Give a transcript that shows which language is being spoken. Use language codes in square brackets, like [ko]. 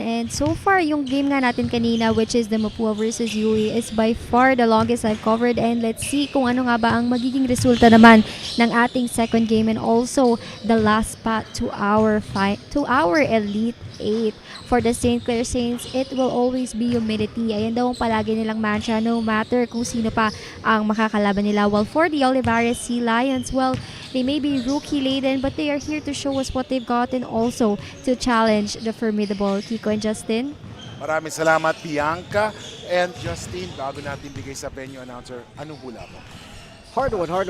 [en] And so far, [tl] yung game nga natin kanina, [en] which is the Mapua versus UE, is by far the longest I've covered. And let's see [tl] kung ano nga ba ang magiging resulta naman ng ating [en] second game and also the last spot to our Elite 8. For the St.Clare Saints, it will always be humidity. [tl] Ayan daw ang palagi nilang mantra, [en] no matter [tl] kung sino pa ang makakalaban nila. [en] While for the Olivarez Sea Lions, well, they may be rookie-laden, but they are here to show us what they've got and also to challenge the formidable Kiko and Justin. [tl] Maraming salamat, Bianca and Justin. Bago natin bigay sa venue announcer, anong hula mo? [en] Hard one.